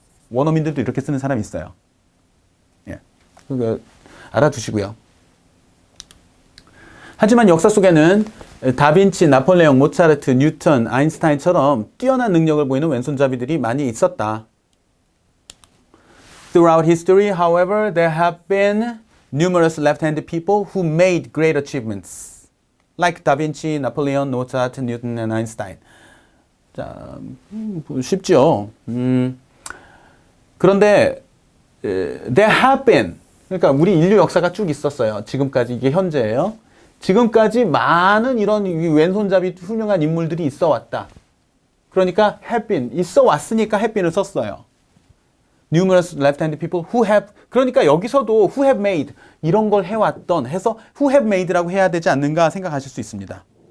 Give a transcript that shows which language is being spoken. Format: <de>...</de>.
<ko>원어민들도 이렇게 쓰는 사람이 있어요. 예, 그거 알아두시고요. 하지만 역사 속에는 다빈치, 나폴레옹, 모차르트, 뉴턴, 아인슈타인처럼 뛰어난 능력을 보이는 왼손잡이들이 많이 있었다.</ko> <en>Throughout history, however, there have been numerous left-handed people who made great achievements, like Da Vinci, Napoleon, Mozart, Newton, and Einstein.</en> <ko>자, 쉽죠. 그런데 there have been, 그러니까 우리 인류 역사가 쭉 있었어요. 지금까지 이게 현재예요. 지금까지 많은 이런 왼손잡이 훌륭한 인물들이 있어 왔다. 그러니까 have been, 있어 왔으니까 have been을 썼어요.</ko> <en>Numerous left-handed people who have,</en> <ko>그러니까 여기서도</ko> <en>who have made</en> <ko>이런 걸 해왔던 해서 who have made라고 해야 되지 않는가 생각하실 수 있습니다.</ko>